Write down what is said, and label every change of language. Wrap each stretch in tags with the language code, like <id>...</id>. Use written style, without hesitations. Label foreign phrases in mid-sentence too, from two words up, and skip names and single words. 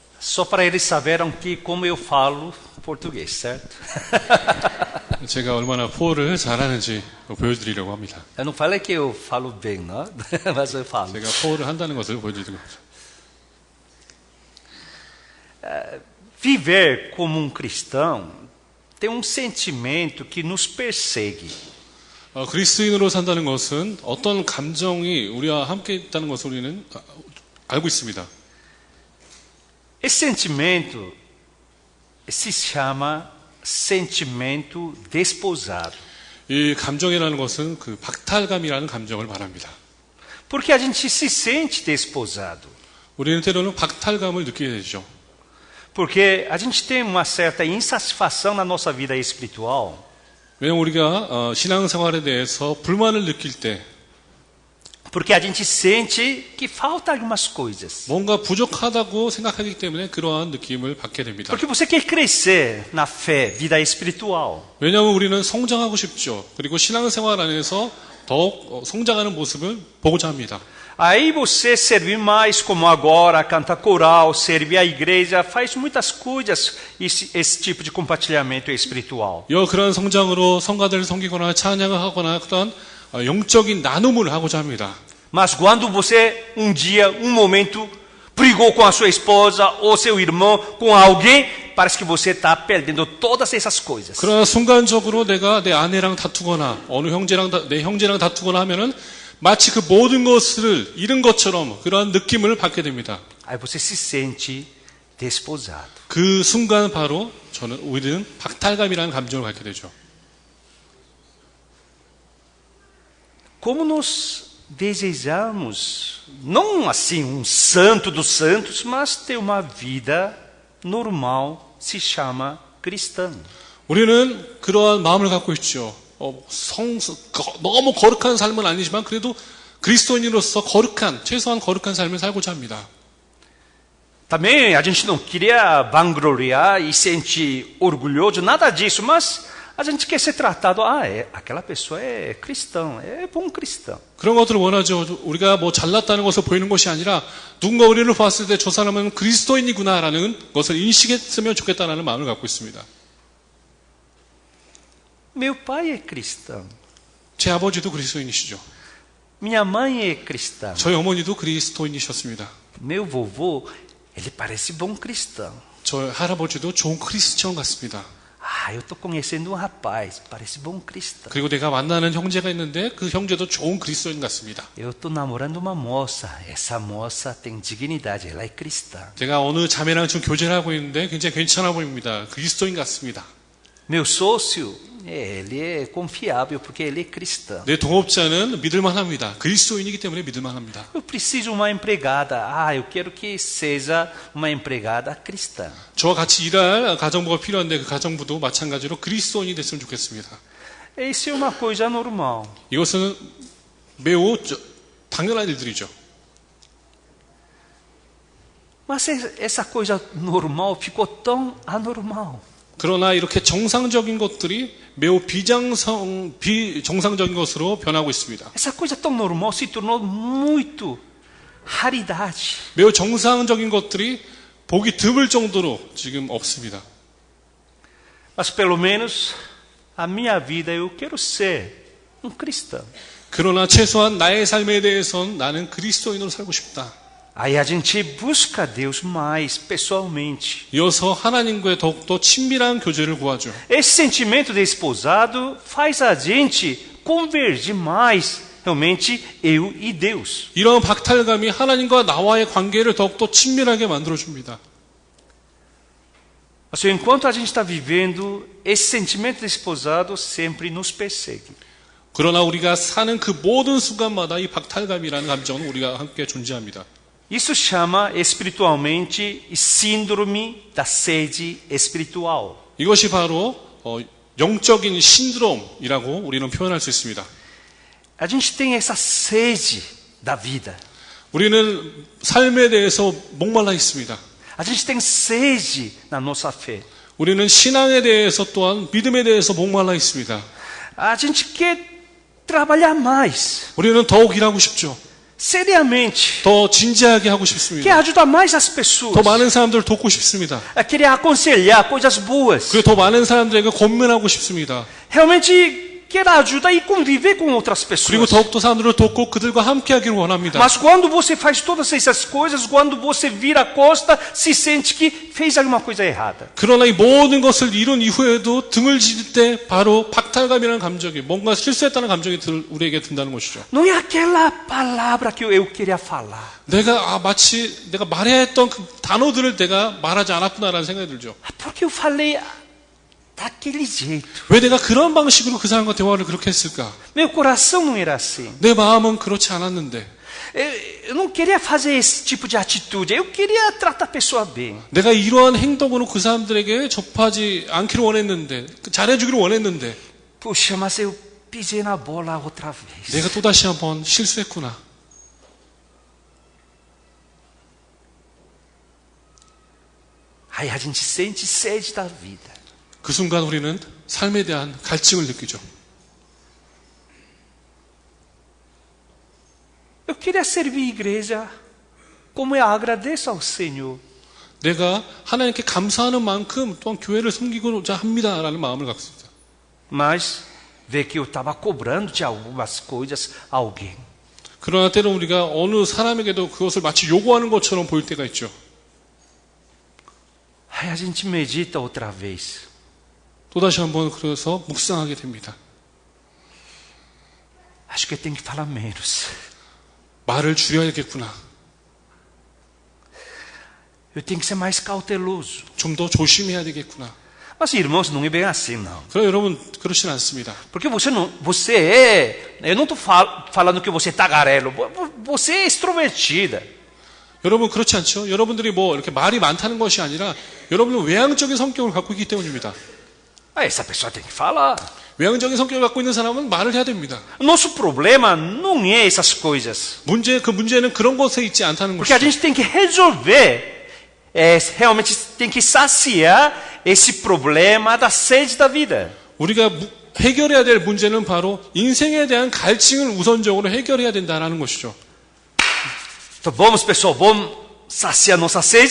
<pt>Só para eles saberem que como eu falo português, certo?</pt> <ko>제가 얼마나 포를 잘하는지 보여드리려고 합니다.</ko> <pt>Eu não falei que eu falo bem, não? Mas eu falo.</pt> <ko>제가 포를 한다는 것을 보여드리는 겁니다.</ko> <pt>Viver como um cristão tem um sentimento que nos persegue.</pt> <ko>그리스도인으로 산다는 것은 어떤 감정이 우리와 함께 있다는 것을 우리는 알고 있습니다.</ko> <pt>Esse sentimento se chama sentimento desposado.</pt> <ko>이 감정이라는 것은 그 박탈감이라는 감정을 말합니다.</ko> <pt>Porque a gente se sente desposado.</pt> <ko>우리는 때로는 박탈감을 느끼게 되죠.</ko> <pt>Porque a gente tem uma certa insatisfação na nossa vida espiritual.</pt> <ko>왜냐하면 우리가 신앙생활에 대해서 불만을 느낄 때</ko> <pt>Porque a gente sente que falta algumas coisas.</pt> <ko>뭔가 부족하다고 생각하기 때문에 그러한 느낌을 받게 됩니다.</ko> <pt>Porque você quer crescer na fé, vida espiritual.</pt> <ko>왜냐하면 우리는 성장하고 싶죠. 그리고 신앙생활 안에서 더욱 성장하는 모습을 보고자 합니다.</ko> <pt>Aí você servir mais como agora, canta coral, servir a igreja, faz muitas coisas, esse tipo de compartilhamento espiritual.</pt> <ko>그런 성장으로 성가대를 섬기거나 찬양을 하거나 그런 영적인 나눔을 하고자 합니다.</ko> <pt>Mas quando você dia, momento, brigou com a sua esposa ou seu irmão, com alguém, parece que você está perdendo todas essas coisas.</pt> <ko>그러나 순간적으로 내가 내 아내랑 다투거나 어느 내 형제랑 다투거나 하면은 마치 그 모든 것을 잃은 것처럼 그러한 느낌을 받게 됩니다.</ko> <pt>Aí você se sente desposado.</pt> <ko>그 순간 바로 우리는 박탈감이라는 감정을 갖게 되죠.</ko> <pt>Como nós desejamos, não assim um santo dos santos, mas ter uma vida normal, se chama cristã.</pt> <ko>우리는 그러한 마음을 갖고 있죠. 너무 거룩한 삶은 아니지만 그래도 그리스도인으로서 최소한 거룩한 삶을 살고자 합니다.</ko> <pt>Também a gente não queria vangloriar e sentir orgulhoso, nada disso, mas a gente quer ser tratado, aquela pessoa é cristão, é bom cristão.</pt> <ko>그런 것들을 원하죠. 우리가 뭐 잘났다는 것을 보이는 것이 아니라 누군가 우리를 봤을 때 저 사람은 그리스도인이구나라는 것을 인식했으면 좋겠다는 마음을 갖고 있습니다.</ko> <pt>Meu pai é cristão.</pt> <ko>제 아버지도 그리스도인이시죠.</ko> <pt>Minha mãe é cristã.</pt> <ko>저희 어머니도 그리스도인이셨습니다.</ko> <pt>Meu vovô, ele parece bom cristão.</pt> <ko>저희 할아버지도 좋은 크리스천 같습니다.</ko> <pt>Eu estou conhecendo um rapaz, parece bom cristão.</pt> <ko>그리고 내가 만나는 형제가 있는데 그 형제도 좋은 그리스도인 같습니다.</ko> <pt>Eu estou namorando uma moça, essa moça tem dignidade, ela é cristã.</pt> <ko>제가 어느 자매랑 지금 교제를 하고 있는데 굉장히 괜찮아 보입니다. 그리스도인 같습니다.</ko> <pt>Meu sócio, ele é confiável porque ele é cristão.</pt> <ko>내 동업자는 믿을만합니다. 그리스도인이기 때문에 믿을만합니다.</ko> <pt>Eu preciso uma empregada. Eu quero que seja uma empregada cristã.</pt> <ko>저와 같이 일할 가정부가 필요한데 그 가정부도 마찬가지로 그리스도인이 됐으면 좋겠습니다.</ko> <pt>Isso é uma coisa normal.</pt> <ko>이것은 매우 당연한 일들이죠.</ko> <pt>Mas essa coisa normal ficou tão anormal.</pt> <ko>그러나 이렇게 정상적인 것들이 매우 비정상적인 것으로 변하고 있습니다.</ko> <pt>Essa coisa tão normal se tornou muito raridade.</pt> <ko>매우 정상적인 것들이 보기 드물 정도로 지금 없습니다.</ko> <pt>Mas pelo menos a minha vida eu quero ser um cristão.</pt> <ko>그러나 최소한 나의 삶에 대해서는 나는 그리스도인으로 살고 싶다.</ko> <pt>Aí a gente busca Deus mais pessoalmente.</pt> <ko>이어서 하나님과의 더욱더 친밀한 교제를 구하죠.</ko> <pt>Esse sentimento de esposado faz a gente convergir mais realmente eu e Deus.</pt> <ko>이런 박탈감이 하나님과 나와의 관계를 더욱더 친밀하게 만들어줍니다.</ko> <pt>Mas enquanto a gente está vivendo, esse sentimento de esposado sempre nos persegue.</pt> <ko>그러나 우리가 사는 그 모든 순간마다 이 박탈감이라는 감정은 우리가 함께 존재합니다.</ko> <pt>Isso chama espiritualmente síndrome da sede espiritual.</pt> <ko>이것이 바로 영적인 신드롬이라고 우리는 표현할 수 있습니다.</ko> <pt>A gente tem essa sede da vida.</pt> <ko>우리는 삶에 대해서 목말라 있습니다.</ko> <pt>A gente tem sede na nossa fé.</pt> <ko>우리는 신앙에 대해서 또한 믿음에 대해서 목말라 있습니다.</ko> <pt>A gente quer trabalhar mais.</pt> <ko>우리는 더욱 일하고 싶죠.</ko> <pt>seriamente.</pt> <ko>더 진지하게 하고</ko> <pt>Quer</pt> <ko>싶습니다.</ko> <pt>ajudar mais as pessoas.</pt> <ko>더 많은 사람들을 돕고 싶습니다.</ko> <pt>Querer aconselhar coisas boas.</pt> <ko>그리고 더 많은 사람들에게 권면하고 싶습니다.</ko> <pt>Realmente quer ajudar e conviver com outras</pt> <ko>그리고</ko> <pt>pessoas.</pt> <ko>더욱더 사람들을 돕고 그들과 함께하기를 원합니다.</ko> <pt>Mas quando você faz todas essas coisas, quando você vira a costa, se sente que fez alguma coisa errada.</pt> <ko>그러나 이 모든 것을 이룬 이후에도 등을 지질 때 바로 박탈감이라는 감정이, 뭔가 실수했다는 감정이 우리에게 든다는 것이죠.</ko> <pt>Não é aquela palavra que eu queria falar.</pt> <ko>마치 내가 말해야 했던 그 단어들을 내가 말하지 않았구나라는 생각이 들죠.</ko> <pt>Porque eu falei daquele jeito.</pt> <ko>왜 내가 그런 방식으로 그 사람과 대화를 그렇게 했을까?</ko> <pt>Meu coração não era assim.</pt> <ko>내 마음은 그렇지 않았는데.</ko> <pt>Eu não queria fazer esse tipo de atitude. Eu queria tratar a pessoa bem.</pt> <ko>내가 이러한 행동으로 그 사람들에게 접하지 않기를 원했는데, 잘해주기를 원했는데.</ko> <pt>Puxa, mas eu pisei na bola outra vez.</pt> <ko>내가 또다시 한번 실수했구나.</ko> <pt>Aí a gente sente sede da vida.</pt> <ko>그 순간 우리는 삶에 대한 갈증을 느끼죠.</ko> <pt>Eu queria servir a igreja como eu agradeço ao Senhor.</pt> <ko>내가 하나님께 감사하는 만큼 또한 교회를 섬기고자 합니다라는 마음을 갖고 있습니다.</ko> <pt>Mas ver que eu estava cobrando de algumas coisas a alguém.</pt> <ko>그러나 때로 우리가 어느 사람에게도 그것을 마치 요구하는 것처럼 보일 때가 있죠.</ko> <pt>Aí a gente medita outra vez.</pt> <ko>또다시 한번 그래서 묵상하게 됩니다.</ko> <pt>Acho que eu tenho que falar menos.</pt> <ko>말을 줄여야겠구나.</ko> <pt>Eu tenho que ser mais cauteloso.</pt> <ko>좀 더 조심해야 되겠구나.</ko> <pt>Mas irmãos, não é bem assim não.</pt> <ko>그러나 여러분 그렇진 않습니다.</ko> <pt>Porque você é, eu não estou falando que você é tagarelo, você é extrovertida.</pt> <ko>여러분 그렇지 않죠? 여러분들이 뭐 이렇게 말이 많다는 것이 아니라 여러분은 외향적인 성격을 갖고 있기 때문입니다.</ko> <pt>Essa pessoa tem que falar.</pt> <ko>외향적인 성격을 갖고 있는 사람은 말을 해야 됩니다.</ko> <pt>Nosso problema não é essas coisas.</pt> <ko>문제는 그런 것에 있지 않다는</ko> <pt>Porque a</pt> <ko>것이죠.</ko> <pt>gente tem que resolver, realmente tem que saciar esse problema da sede da vida.</pt> <ko>우리가 해결해야 될 문제는 바로 인생에 대한 갈증을 우선적으로 해결해야 된다는 것이죠.</ko> <pt>Então vamos, pessoal, vamos saciar nossa sede?</pt>